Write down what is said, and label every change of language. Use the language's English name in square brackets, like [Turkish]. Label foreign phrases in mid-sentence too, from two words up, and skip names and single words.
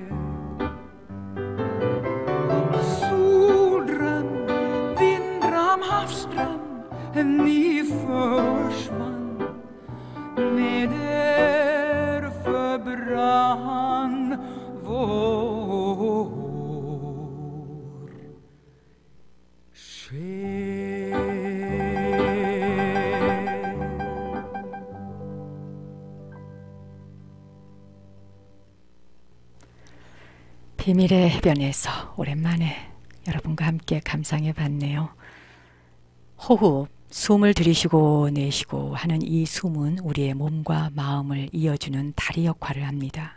[Swedish] havsström Ni försvann Med er förbrann vår själ [Korean] 비밀의 해변에서 오랜만에 여러분과 함께 감상해 봤네요. 호흡, 숨을 들이쉬고 내쉬고 하는 이 숨은 우리의 몸과 마음을 이어주는 다리 역할을 합니다.